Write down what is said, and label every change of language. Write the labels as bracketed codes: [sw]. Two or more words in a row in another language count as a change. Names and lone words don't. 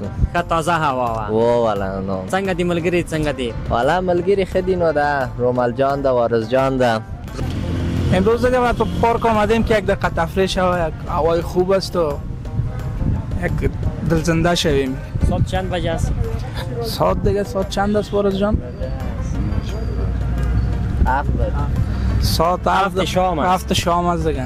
[ps] ښه تازه هوا وه والا نو څنګه دي ملګري څنګه دي والا ملګري ښه دي نو ده رومال جان ده وارث جان ده [fa] امروز دیگه تو پارک آمدیم که یک دقیقه تفریح شود یک هوای خوب است و یک دلزنده شویم ساعت چند بجه است ساعت دیگه ساعت چند است وارث جان ساعت 7 شام است 7 شام است دیگه